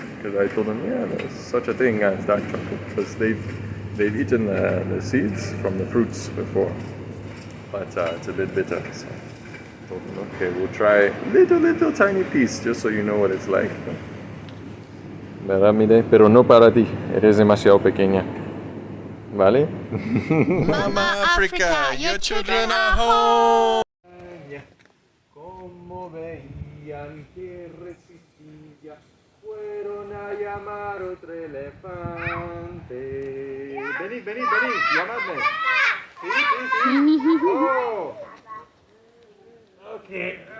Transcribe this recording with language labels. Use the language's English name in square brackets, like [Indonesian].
[English] Because I told them, yeah, there's such a thing as dark chocolate. Because they've eaten the seeds from the fruits before, but it's a bit bitter. So I told them, okay, we'll try little tiny piece just so you know what it's like. [Spanish] ¿Verdad, Mide? Pero no para ti, eres demasiado pequeña. ¿Vale? [English] Mama Africa, your children are home. [Spanish] Como veían que resistía, fueron a llamar otro elefante. Venid, llamadme. Sí. Oh. Ok.